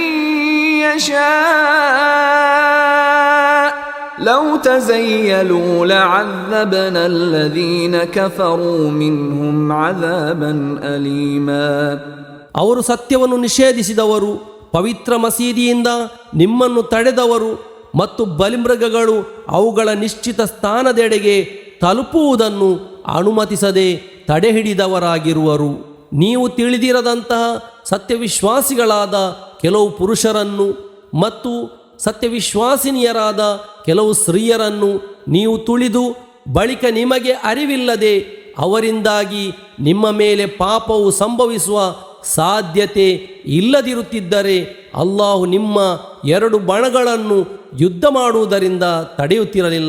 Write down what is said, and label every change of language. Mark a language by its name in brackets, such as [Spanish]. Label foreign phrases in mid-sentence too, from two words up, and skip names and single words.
[Arabic] يشاء لو تزيلوا لعذبنا الذين كفروا منهم عذابا أليما. [Kannada] ಅವರು ಸತ್ಯವನ್ನು ನಿಷೇಧಿಸಿದವರು, ಪವಿತ್ರ ಮಸೀದಿಯಿಂದ ನಿಮ್ಮನ್ನು ತಡೆದವರು ಮತ್ತು ಬಲಿಮೃಗಗಳು ಅವುಗಳ ನಿಶ್ಚಿತ ಸ್ಥಾನದೆಡೆಗೆ ತಲುಪುವುದನ್ನು ಅನುಮತಿಸದೆ ತಡೆಹಿಡಿದವರಾಗಿರುವರು. ನೀವು ತಿಳಿದಿರದಂತಹ ಸತ್ಯವಿಶ್ವಾಸಿಗಳಾದ ಕೆಲವು ಪುರುಷರನ್ನು ಮತ್ತು ಸತ್ಯವಿಶ್ವಾಸಿನಿಯರಾದ ಕೆಲವು ಸ್ತ್ರೀಯರನ್ನು ನೀವು ತುಳಿದು ಬಳಿಕ ನಿಮಗೆ ಅರಿವಿಲ್ಲದೆ ಅವರಿಂದಾಗಿ ನಿಮ್ಮ ಮೇಲೆ ಪಾಪವು ಸಂಭವಿಸುವ ಸಾಧ್ಯತೆ ಇಲ್ಲದಿರುತ್ತಿದ್ದರೆ ಅಲ್ಲಾಹು ನಿಮ್ಮ ಎರಡು ಬಣಗಳನ್ನು ಯುದ್ಧ ಮಾಡುವುದರಿಂದ ತಡೆಯುತ್ತಿರಲಿಲ್ಲ.